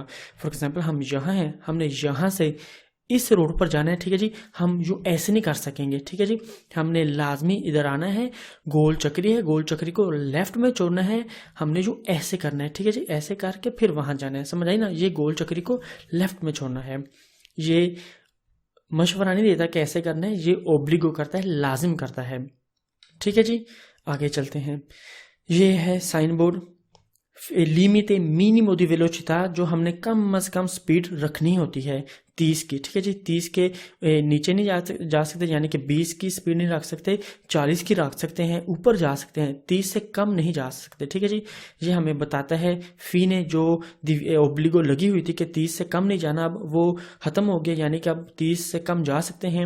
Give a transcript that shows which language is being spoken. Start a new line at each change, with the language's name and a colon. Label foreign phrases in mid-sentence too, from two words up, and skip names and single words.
Urdu: فار ایگزامپل ہم یہاں ہیں، ہم نے یہاں سے اس روڈ پر جانا ہے، ٹھیک ہے جی، ہم جو ایسے نہیں کر سکیں گے، ٹھیک ہے جی، ہم نے لازمی ادھر آنا ہے، گول چکری ہے، گول چکری کو لیفٹ میں چھوڑنا ہے، ہم نے جو ایسے کرنا ہے، ٹھیک ہے جی، ایسے کر کے پھر وہاں جانا ہے، سمجھ آئی نا. یہ گول چکری کو لیفٹ میں چھوڑنا ہے۔ یہ مشورہ نہیں دیتا کیسے کرنا ہے، یہ اوبلیگو کرتا ہے، لازم کرتا ہے، ٹھیک ہے جی. آگے چلتے ہیں۔ یہ ہے سائن بورڈ
Italian: limite minimo di velocità,
Urdu: جو ہم نے کم از کم سپیڈ رکھنی ہوتی ہے 30 کی، ٹھیک ہے جی. 30 کے نیچے نہیں جا سکتے، یعنی کہ 20 کی سپیڈ نہیں رکھ سکتے، 40 کی رکھ سکتے ہیں، اوپر جا سکتے ہیں، 30 سے کم نہیں جا سکتے، ٹھیک ہے جی. یہ ہمیں بتاتا ہے فی نے جو اوبلیگو لگی ہوئی تھی کہ 30 سے کم نہیں جانا، اب وہ ختم ہو گیا، یعنی کہ اب 30 سے کم جا سکتے ہیں.